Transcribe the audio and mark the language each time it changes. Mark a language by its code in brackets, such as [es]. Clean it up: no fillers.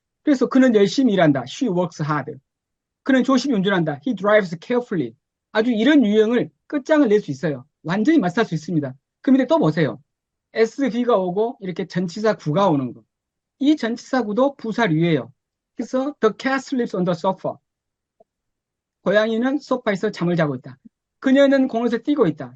[ko] 그래서 그는 열심히 일한다. [en] She works hard. [ko] 그는 조심히 운전한다. [en] He drives carefully. [ko] 아주 이런 유형을 끝장을 낼 수 있어요. 완전히 마스터할 수 있습니다. 그 밑에 또 보세요. SV가 오고 이렇게 전치사 구가 오는 거. 이 전치사 구도 부사류예요. 그래서 [en] the cat sleeps on the sofa. [ko] 고양이는 소파에서 잠을 자고 있다. 그녀는 공원에서 뛰고 있다.